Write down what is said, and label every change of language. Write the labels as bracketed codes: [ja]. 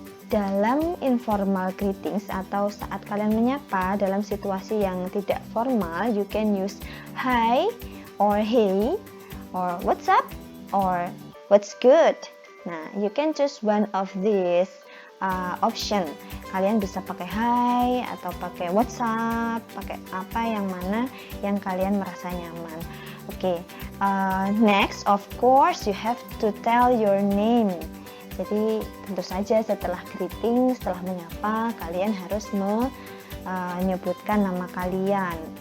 [id] Dalam informal greetings atau saat kalian menyapa dalam situasi yang tidak formal, [en] you can use hi or hey or what's up or what's good. Nah, you can choose one of these option. [id] Kalian bisa pakai hi atau pakai what's up, pakai apa yang mana yang kalian merasa nyaman. [en] Okay, next of course you have to tell your name. [id] Jadi tentu saja setelah greeting, setelah menyapa, kalian harus menyebutkan nama kalian.